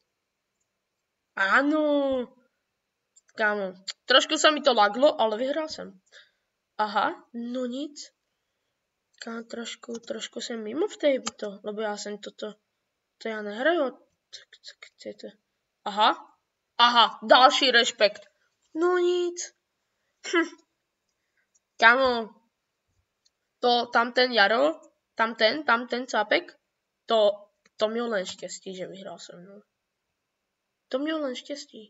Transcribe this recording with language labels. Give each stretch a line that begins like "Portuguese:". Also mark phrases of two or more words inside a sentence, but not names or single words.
Slovak: Áno. Kámo, trošku sa mi to laglo, ale vyhral som.
Czech: Aha, no nic.
Slovak: Kámo, trošku som mimo v tejto, lebo ja som toto, to ja nehrajú.
Czech: Aha, další rešpekt. No nic. Kámo, to tamten Jaro, tamten cápek, to měl len štěstí, že vyhrál se mnou. To měl len štěstí.